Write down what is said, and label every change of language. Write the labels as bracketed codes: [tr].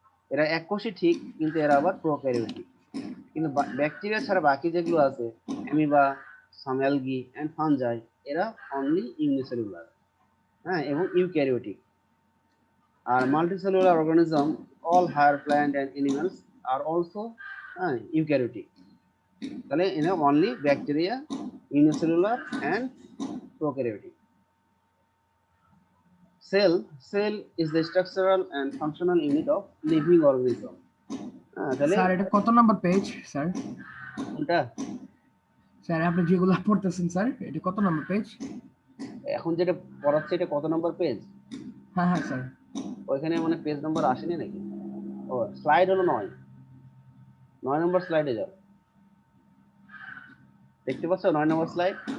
[bn] এরা এককোষী ঠিক, কিন্তু এরা আবার প্রোক্যারিওটিক। কিন্তু ব্যাকটেরিয়া ছাড়া বাকি যেগুলো আছে, amoeba, [en] some algae and fungi, [bn] এরা অনলি ইউনিসেলুলার, হ্যাঁ, এবং eukaryotic. [en] আর multicellular organism, all higher plant and animals আর also eukaryotic. [bn] তাহলে এরা only bacteria, unicellular and prokaryotic. [en] Cell is the structural and functional unit of living organism. [bn] তাহলে sir এটা কত number page sir? কোনটা? Sir আপনি যেগুলো পড়তেছেন sir, এটা কত নাম্বার পেজ? এখন যেটা পড়াচ্ছে এটা কত নম্বর পেজ? হ্যাঁ হ্যাঁ স্যার। ওইখানে মানে পেজ নাম্বার আসেনি নাকি? ও, স্লাইড হলো 9 নম্বর স্লাইডে যাও, দেখতে পাচ্ছ 9 নম্বর স্লাইড?